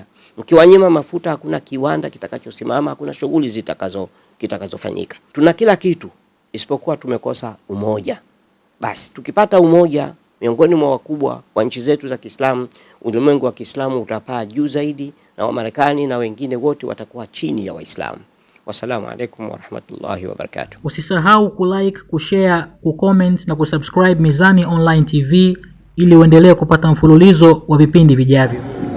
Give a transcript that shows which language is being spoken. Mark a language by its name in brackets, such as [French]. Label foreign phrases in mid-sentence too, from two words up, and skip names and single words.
[Swahili] Mkiwanyima mafuta hakuna kiwanda kitakachosimama, hakuna shughuli kitakazofanyika. Tuna kila kitu isipokuwa tumekosa umoja. Basi tukipata umoja miongoni mwa wakubwa wa nchi zetu za Kiislamu, ulimwengu wa Kiislamu utapaa juu zaidi, na wa Marekani na wengine wote watakuwa chini ya Waislamu. [Arabic] والسلام عليكم ورحمة الله وبركاته. [Swahili] Usisahau kulike, kushare, kucomment na kusubscribe Mizani Online TV ili uendelee kupata mfululizo wa vipindi vijavyo.